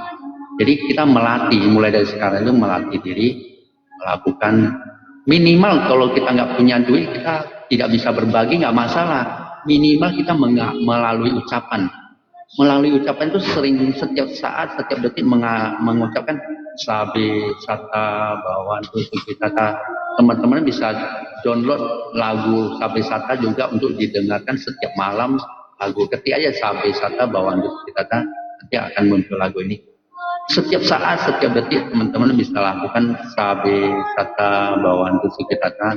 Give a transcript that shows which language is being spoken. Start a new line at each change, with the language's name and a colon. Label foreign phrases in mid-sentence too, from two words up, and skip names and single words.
Indonesian: Jadi kita melatih, mulai dari sekarang itu melatih diri, melakukan minimal kalau kita nggak punya duit, kita tidak bisa berbagi, nggak masalah. Minimal kita melalui ucapan. Melalui ucapan itu sering setiap saat, setiap detik mengucapkan
Pali: sabe, sata, bawantu, sukitata.
Indonesian: Teman-teman bisa download lagu Sabe Sata juga untuk didengarkan setiap malam. Lagu ketik aja Sabe Sata Bawantu Sukitata, nanti akan muncul lagu ini. Setiap saat, setiap detik teman-teman bisa lakukan
Pali: Sabe Sata Bawantu Sukitata.